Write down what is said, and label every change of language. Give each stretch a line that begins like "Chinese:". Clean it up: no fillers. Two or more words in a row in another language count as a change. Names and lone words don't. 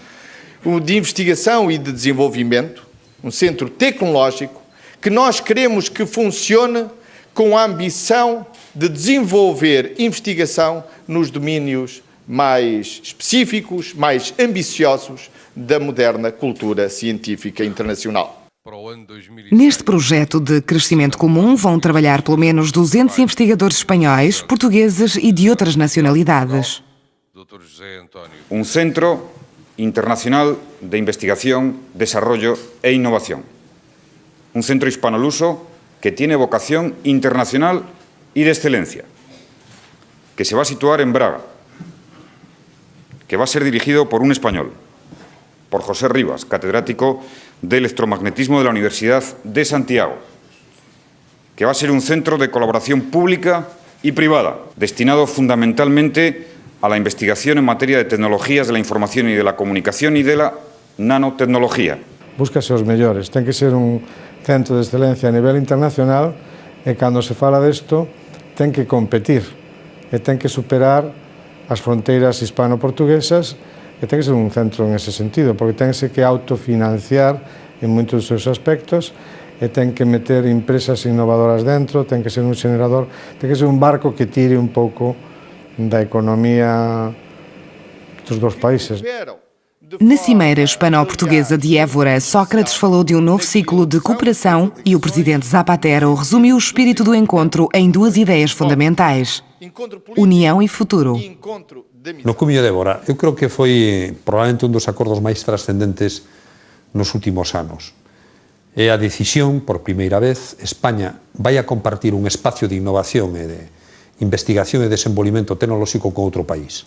Portuguese: e de desenvolvimento, um centro tecnológico, que nós queremos que funcione com a ambição de desenvolver investigação nos domínios mais específicos, mais ambiciosos da moderna cultura científica internacional. Neste projeto de crescimento comum vão trabalhar pelo menos 200 investigadores espanhóis, portugueses e de outras nacionalidades.
Spanish: Un centro internacional de investigación, desarrollo e innovación. Un centro hispano-luso que tiene vocación internacional y de excelencia, que se va a situar en Braga, que va a ser dirigido por un español, por José Rivas, catedrático de electromagnetismo de la Universidad de Santiago, que va a ser un centro de colaboración pública y privada, destinado fundamentalmente a la investigación en materia de tecnologías de la información y de la comunicación y de la nanotecnología.
Galician: Búscase os mellores, ten que ser un centro de excelencia a nivel internacional e cando se fala desto ten que competir e ten que superar as fronteiras hispano-portuguesas e ten que ser un centro en ese sentido, porque tense que autofinanciar en moitos dos seus aspectos e ten que meter empresas innovadoras dentro, ten que ser un xenerador, ten que ser un barco que tire un pouco da economía dos dous países.
Portuguese: Na Cimeira Hispano-Portuguesa de Évora, Sócrates falou de um novo ciclo de cooperação e o presidente Zapatero resumiu o espírito do encontro em duas ideias fundamentais: união e futuro.
Galician: No Cumio de Évora, eu creo que foi probablemente un dos acordos máis trascendentes nos últimos anos. É a decisión, por primeira vez, España vai a compartir un espacio de innovación e de investigación e desenvolvimento tecnolóxico con outro país.